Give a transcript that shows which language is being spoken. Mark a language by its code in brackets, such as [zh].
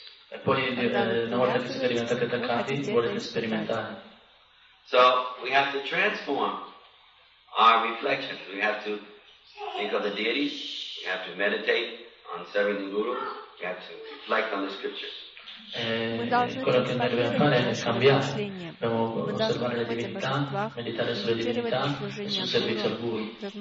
[it] E poi, una volta che siete diventati attaccati, volete sperimentare. [en] So, we have to transform our reflection. We have to think of the deity, we have to meditate on serving the Guru, we have to reflect on the scriptures. [it] Quello che noi dobbiamo fare è cambiare. Dobbiamo osservare le divinità, meditare sulle divinità e sul servizio al Guru.